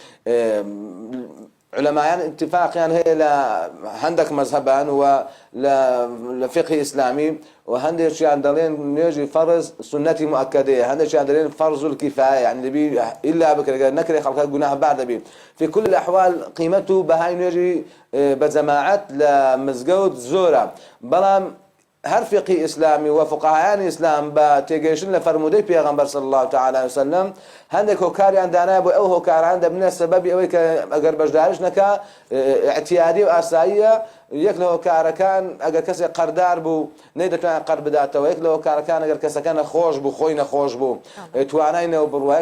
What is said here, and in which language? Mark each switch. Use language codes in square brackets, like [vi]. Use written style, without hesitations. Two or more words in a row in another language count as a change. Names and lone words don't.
[ckb] علمایان اتفاقیان هەیە لە هەندێک مەذهبان و لە فقهی ئیسلامی و هەندێکیان دەڵێن نوێژی فەرز سنەتی مؤکدەیە هەندێکیان دەڵێن فەرز الکیفایە یعنی دەبی ئیلا بکرێت نەکرێ خەڵکە گوناهبار دەبی [ar] في كل الأحوال [ckb] قیمەت و بەهای نوێژی بە جەماعەت لە مزگەوت زۆرە بەڵام هەر فقهی ئیسلامی و فقهایانی ئیسلام بە تێگەیشتن لە فەرمودەی پێغەمبەر [ar] صلی الله تعالی علیه وسلم [ckb] هەندێک هۆکاریان دانایە بۆ ئەو هۆکاران دەبنە سەبەبی ئەوەی کە ئەگەر بەشداریش نەکا ئەتیادی و ئاساییە یەک لە هۆکارەکان ئەگەر کەسێک قەردار بوو نەیدەتوانێت قەرد بداتەوە یەک لە هۆکارەکان ئەگەر کەسەکە نەخۆش بوو خۆی نەخۆش بوو توانای نەوە بڕوە یەک